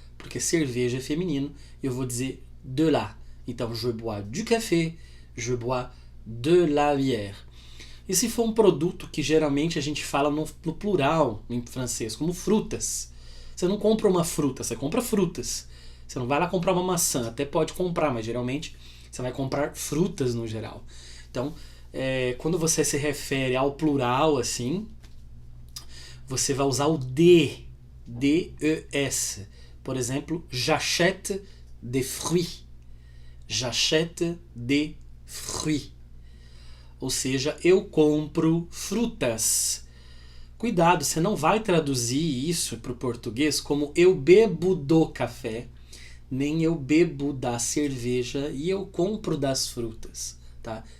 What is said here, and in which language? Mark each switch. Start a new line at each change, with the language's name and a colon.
Portuguese: Porque cerveja é feminino, eu vou dizer de la.
French: Então, je bois du café, je bois de la bière.
Portuguese: E se for um produto que geralmente a gente fala no plural em francês, como frutas. Você não compra uma fruta, você compra frutas. Você não vai lá comprar uma maçã, até pode comprar, mas geralmente você vai comprar frutas no geral. Então, quando você se refere ao plural assim, você vai usar o de, D-E-S. Por exemplo,
French: j'achète des fruits. J'achète des fruits.
Portuguese: Ou seja, eu compro frutas. Cuidado, você não vai traduzir isso para o português como eu bebo do café, nem eu bebo da cerveja e eu compro das frutas. Tá?